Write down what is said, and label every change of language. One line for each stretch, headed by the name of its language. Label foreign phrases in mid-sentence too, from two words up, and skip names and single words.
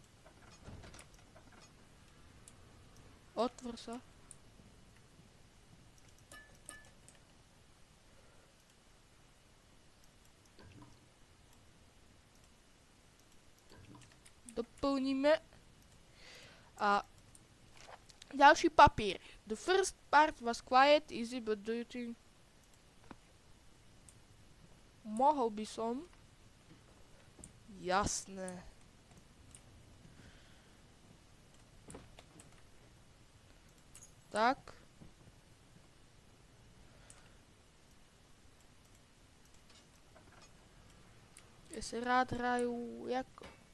Slovak: Otvor sa. Doplníme. A ďalší papír.
English: The first part was quiet, easy, but do you think...
Slovak: Mohol by som... Jasné. Tak. Ja sa rád hrajú jako...